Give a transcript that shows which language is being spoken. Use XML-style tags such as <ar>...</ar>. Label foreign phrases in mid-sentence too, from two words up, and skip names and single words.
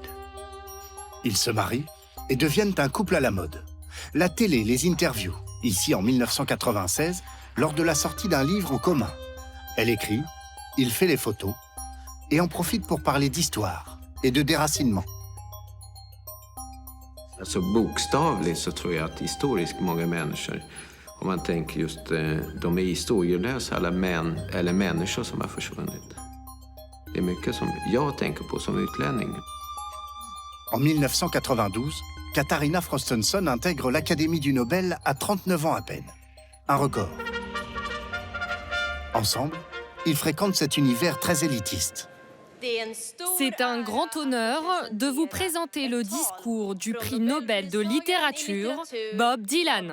<fr>Ils se marient et deviennent un couple à la mode. La télé les interviewe, ici en 1996, lors de la sortie d'un livre en commun. Elle écrit, il fait les photos et en profite pour parler d'histoire et de déracinement.</fr> <sv>Alltså bokstavligt så tror jag att historiskt många människor, om man tänker just de är historielösa alla män eller människor som har försvunnit. Det är mycket som jag tänker på som utlänning.</sv> <fr>En 1992, Katarina Frostenson intègre l'Académie du Nobel à 39 ans à peine. Un record. Ensemble, ils fréquentent cet univers très élitiste. C'est un grand honneur de vous présenter le discours du prix Nobel de littérature, Bob Dylan.</fr>